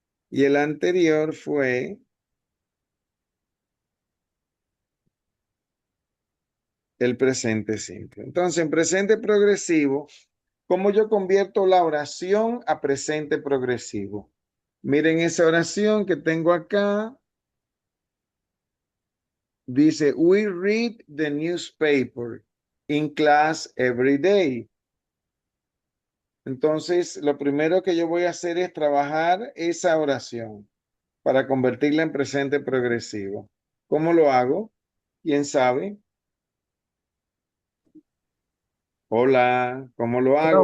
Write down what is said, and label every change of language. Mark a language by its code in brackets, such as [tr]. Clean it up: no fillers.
[es] Y el anterior fue el presente simple. Entonces, en presente progresivo, ¿cómo yo convierto la oración a presente progresivo? Miren esa oración que tengo acá. Dice, [en] we read the newspaper in class every day. [es] Entonces, lo primero que yo voy a hacer es trabajar esa oración para convertirla en presente progresivo. ¿Cómo lo hago? ¿Quién sabe? Hola, ¿cómo lo Pero